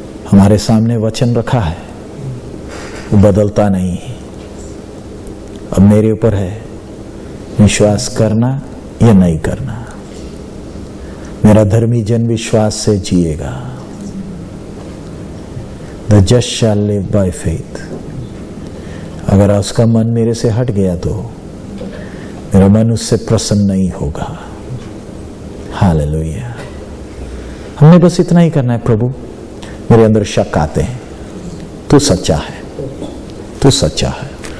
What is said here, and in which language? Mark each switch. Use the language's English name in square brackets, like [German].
[Hindi] हमारे सामने वचन रखा है, वो बदलता नहीं। अब मेरे ऊपर है विश्वास करना या नहीं करना। मेरा धर्मी जन विश्वास से जिएगा। [English] The just shall live by faith। [Hindi] अगर उसका मन मेरे से हट गया तो मेरा मन उससे प्रसन्न नहीं होगा। हालेलुया। हमने बस इतना ही करना है, प्रभु मेरे अंदर शक आते हैं, तू सच्चा है, तू सच्चा है।